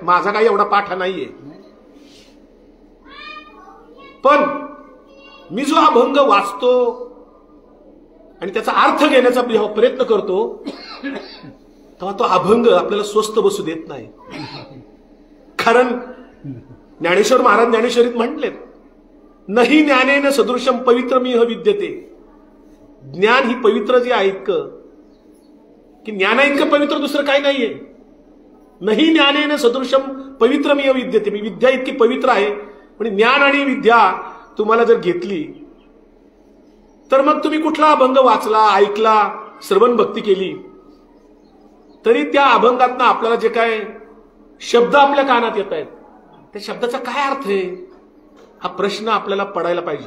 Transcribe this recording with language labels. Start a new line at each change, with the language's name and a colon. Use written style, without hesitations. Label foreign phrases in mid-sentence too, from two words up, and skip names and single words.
Marathi: माझा काही एवढा पाठ नाहीये. पण मी जो अभंग वाचतो आणि त्याचा अर्थ घेण्याचा प्रयत्न करतो तेव्हा तो अभंग आपल्याला स्वस्त बसू देत नाही. कारण ज्ञानेश्वर महाराज ज्ञानेश्वरीत म्हटलेत,
Sanskrit: नाही ज्ञानेन सदृशम पवित्रमिह विद्यते.
Marathi: ज्ञान ही पवित्र जे आहे इतकं की ज्ञाना इतकं पवित्र दुसरं काही नाहीये.
Sanskrit: नाही ज्ञानेन सदृशम पवित्रमिह विद्यते.
Marathi: मी विद्या इतकी पवित्र आहे, पण ज्ञान आणि विद्या तुम्हाला जर घेतली तर मग तुम्ही कुठला अभंग वाचला, ऐकला, श्रवण भक्ती केली तरी त्या अभंगातनं आपल्याला जे काय शब्द आपल्या कानात येत आहेत त्या शब्दाचा काय अर्थ आहे हा प्रश्न आपल्याला पडायला पाहिजे.